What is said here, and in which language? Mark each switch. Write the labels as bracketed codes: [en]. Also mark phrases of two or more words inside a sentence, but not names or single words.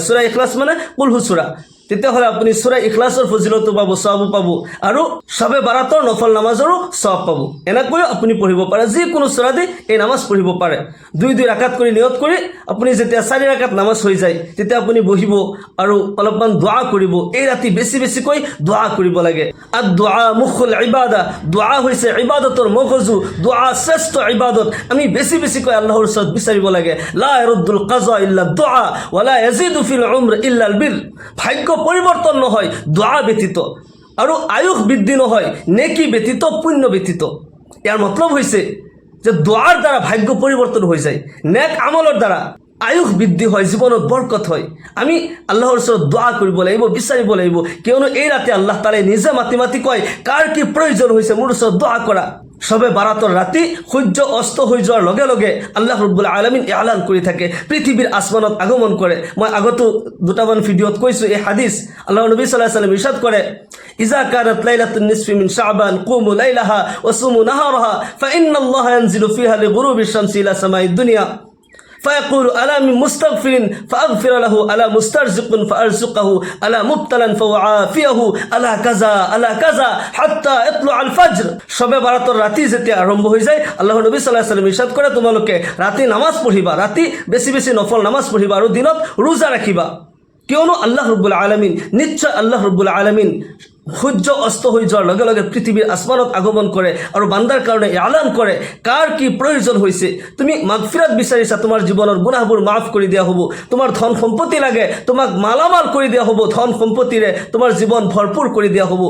[as] সূৰা ইখলাছ মানে কুলহু সূৰা, তেতিয়াহ'লে আপুনি সূৰা ইখলাছৰ ফজিলতো পাব, সওয়াবো পাব, আৰু সবে বাৰাতৰ নফল নামাজৰো সওয়াব পাব। এনেকৈও আপুনি পঢ়িব পাৰে, যিকোনো সূৰা দি এই নামাজ পঢ়িব পাৰে। 2 ৰাকাত কৰি নিয়ত কৰি আপুনি যেতিয়া 4 ৰাকাত নামাজ হৈ যায় তেতিয়া আপুনি বহিব আৰু অলপমান দোৱা কৰিব। এই ৰাতি বেছি বেছিকৈ দোৱা কৰিব লাগে। আর [ar] الدعاء مخ العبادة, [as] দোয়া হৈছে ইবাদতৰ মগজু, দোয়া শ্ৰেষ্ঠ ইবাদত। আমি বেছি বেছিকৈ আল্লাহৰ ওচৰত বিচাৰিব লাগে। [ar] لا يرد القضاء إلا الدعاء ولا يزيد في العمر إلا البر. [as] ভাগ্য পৰিৱৰ্তন নহয় দোয়া ব্যতীত, আৰু আয়ুস বৃদ্ধি নহয় নেকি ব্যতীত, পুণ্য ব্যতীত। ইয়াৰ মতলব হৈছে যে দোয়াৰ দ্বাৰা ভাগ্য পৰিৱৰ্তন হৈ যায়, নেক আমলৰ দ্বাৰা আয়ুস বৃদ্ধি হয়, জীৱনত বৰকত হয়। আমি আল্লাহৰ ওচৰত দোয়া কৰিব লাগিব, বিচাৰিব লাগিব, কিয়নো এই ৰাতি আল্লাহ তাআলাই নিজে মাতি মাতি কয় কাৰ কি প্ৰয়োজন হৈছে মোৰ ওচৰত দোয়া কৰা। সবে বাৰাতৰ ৰাতি সূৰ্য অস্ত হৈ যোৱাৰ লগে লগে আল্লাহ ৰব্বুল আলামিন এলান কৰি থাকে, পৃথিৱীৰ আসমানত আগমন কৰে। মই আগতো 2টামান ভিডিঅ'ত কৈছোঁ এই হাদিস। আল্লাহ নবী [ar] صلى الله عليه وسلم [as] ইৰশাদ কৰে, [ar] إذا كانت ليلة النصف من شعبان فقوموا ليلها وصوموا نهارها فإن الله ينزل فيها لغروب الشمس إلى سماء الدنيا فيقول ألا من مستغفر فأغفر له ألا مسترزق فأرزقه ألا مبتلا فأعافيه ألا كذا ألا كذا حتى يطلع الفجر। [as] সবে বারাতর রাতি যেতিয়া আৰম্ভ হৈ যায় আল্লাহ নবী [ar] صلى الله عليه وسلم [as] ইরশাদ কৰে, তোমালোকে ৰাতি নামাজ পঢ়িবা, ৰাতি বেছি বেছি নফল নামাজ পঢ়িবা আৰু দিনত ৰোজা ৰাখিবা, কিয়নো আল্লাহ রব্বুল আলামিন, নিশ্চয় আল্লাহ রব্বুল আলামিন সূৰ্য অস্ত হৈ যোৱাৰ লগে লগে পৃথিৱীৰ আসমানত আগমন কৰে আৰু বান্দাৰ কাৰণে এলান কৰে কাৰ কি প্ৰয়োজন হৈছে। তুমি মাগফিৰাত বিচাৰিছা, তোমাৰ জীৱনৰ গুনাহবোৰ মাফ কৰি দিয়া হ'ব। তোমাৰ ধন সম্পত্তি লাগে, তোমাক মালামাল কৰি দিয়া হ'ব, ধন সম্পত্তিৰে তোমাৰ জীৱন ভৰপূৰ কৰি দিয়া হ'ব।